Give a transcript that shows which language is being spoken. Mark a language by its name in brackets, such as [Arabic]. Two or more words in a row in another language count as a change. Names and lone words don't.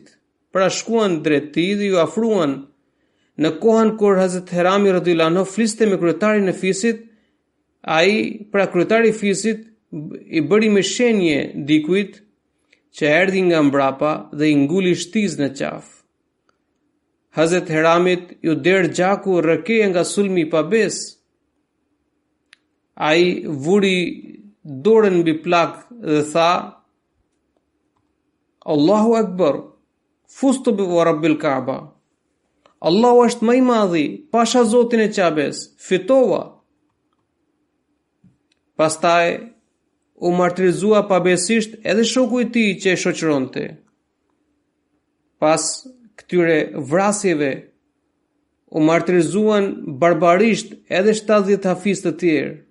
[Albanian] Pra shkuan drejt tij dhe ju afruan. Në kohën kur Hazret Hirami [Arabic] رضي الله عنه [Albanian] fliste me kryetarin e fisit, ai, pra kryetari i fisit, i bëri me shenje dikujt që erdhi nga mbrapa dhe i nguli shtiz në qafë. Hazret Hiramit ju der gjaku rrëkeje nga sulmi i pabes. Ai vuri dorën mbi plak dhe tha: [Arabic] الله أكبر فزت برب الكعبة. [Albanian] Allahu është më i madhi, pasha Zotin e Qabes, fitova. Pastaj u martirizua pabesisht edhe shoku i tij që e shoqëronte. Pas këtyre vrasjeve u martirizuan barbarisht edhe 70 hafiz të tjerë.